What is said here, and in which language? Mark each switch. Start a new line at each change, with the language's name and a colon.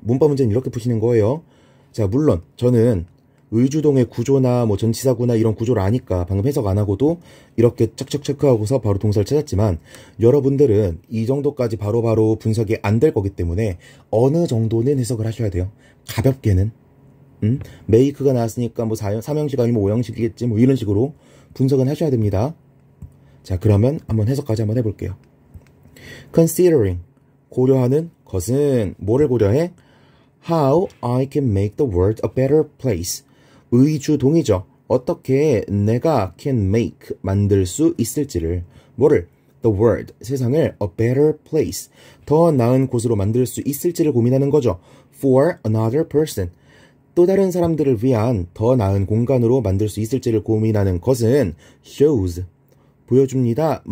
Korean: 문법 문제는 이렇게 푸시는 거예요. 자, 물론 저는 의주동의 구조나 뭐 전치사구나 이런 구조를 아니까 방금 해석 안 하고도 이렇게 척척 체크하고서 바로 동사를 찾았지만, 여러분들은 이 정도까지 바로바로 분석이 안 될 거기 때문에 어느 정도는 해석을 하셔야 돼요. 가볍게는. 메이크가 나왔으니까 뭐 3형식 아니면 5형식이겠지 뭐 이런 식으로 분석은 하셔야 됩니다. 자, 그러면 한번 해석까지 한번 해볼게요. considering 고려하는 것은 뭐를 고려해?
English: How I can make the world a better place.
Korean: 의주동이죠. 어떻게 내가
English: can make
Korean: 만들 수 있을지를, 뭐를?
English: the world
Korean: 세상을
English: a better place
Korean: 더 나은 곳으로 만들 수 있을지를 고민하는 거죠.
English: for another person
Korean: 또 다른 사람들을 위한 더 나은 공간으로 만들 수 있을지를 고민하는 것은 shows 보여줍니다.